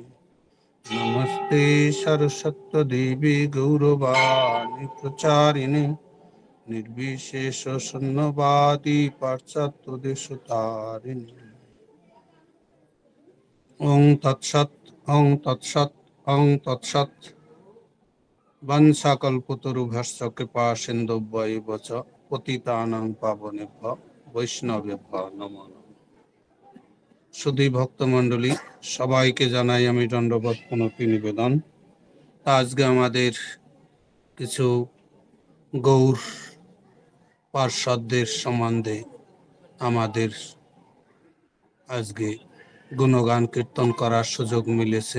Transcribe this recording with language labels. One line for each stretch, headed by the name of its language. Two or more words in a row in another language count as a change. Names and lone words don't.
Sanskrit: नमस्ते सरस्वती देवी गौरवाणी प्रचारिणे निर्विशेष शून्यवादी पाश्चात्य देशतारिणे। ओं तत्सत् ओं तत्सत् ओं तत्सत्। वंशाकल्पतरुभ्यश्च कृपा सिन्धुभ्यैव च पतितानां पावनेभ्यो वैष्णवेभ्यो नमो नमः।
Bangla: সুধী ভক্তমণ্ডলী, সবাইকে জানাই আমি দণ্ডবত প্রণতি নিবেদন। আজকে আমাদের কিছু গৌর পার্ষদদের সম্বন্ধে আমাদের আজকে গুণগান কীর্তন করার সুযোগ মিলেছে।